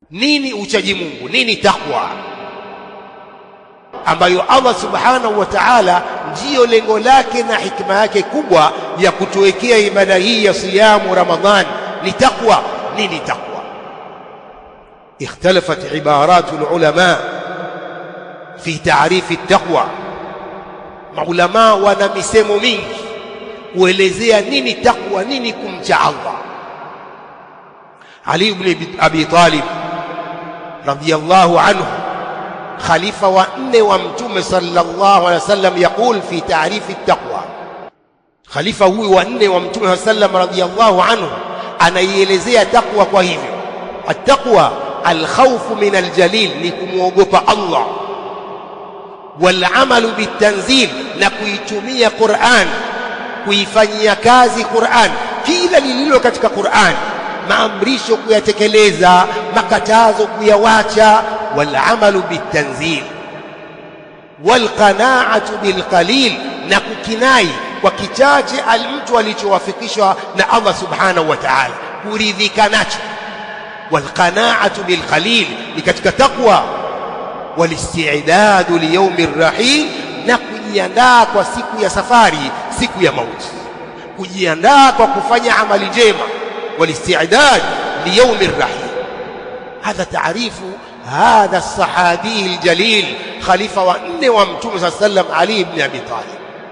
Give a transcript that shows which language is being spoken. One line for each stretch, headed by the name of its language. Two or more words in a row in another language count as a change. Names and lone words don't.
Swahili: Nini uchaji Mungu? Nini takwa? Ambayo Allah
Arabic: subhanahu wa ta'ala
Swahili: ndiyo lengo lake na hikma yake kubwa ya kutuwekea ibada hii ya siyamu Ramadhan ni takwa. Nini takwa?
Arabic: اختلفت عبارات العلماء في تعريف التقوى.
Swahili: maulama wana misemo mingi kuelezea nini takwa, nini kumcha Allah.
Arabic: Ali ibn Abi Talib رضي الله عنه,
Swahili: khalifa wa 4 wa mtume
Arabic: صلى الله عليه وسلم, يقول في تعريف التقوى.
Swahili: khalifa huyu wa 4 wa mtume
Arabic: sallallahu radiyallahu anhu
Swahili: anaielezea takwa kwa hivyo:
Arabic: التقوى الخوف من الجليل,
Swahili: ni kumuogopa Allah,
Arabic: والعمل بالتنزيل,
Swahili: na kuitumia Qur'an, kuifanyia kazi Qur'an, kila lililo katika Qur'an, maamrisho kuyatekeleza, makatazo kuyawacha.
Arabic: والعمل بالتنزيل والقناعة بالقليل,
Swahili: na kukinai kwa kichache mtu alichowafikishwa na Allah
Arabic: subhanahu wa ta'ala,
Swahili: kuridhika nacho.
Arabic: Wal-qana'atu bil-qalil
Swahili: ni katika takwa.
Arabic: Wal-isti'dadu li yawmi ar-rahil,
Swahili: na kujiandaa kwa siku ya safari, siku ya mauti, kujiandaa kwa kufanya amali njema.
Arabic: والاستعداد ليوم الرحيل هذا تعريف هذا الصحابي الجليل,
Swahili: khalifa wa 4 wa mtume
Arabic: صلى الله عليه وسلم,
Swahili: Ali ibn Abi Talib.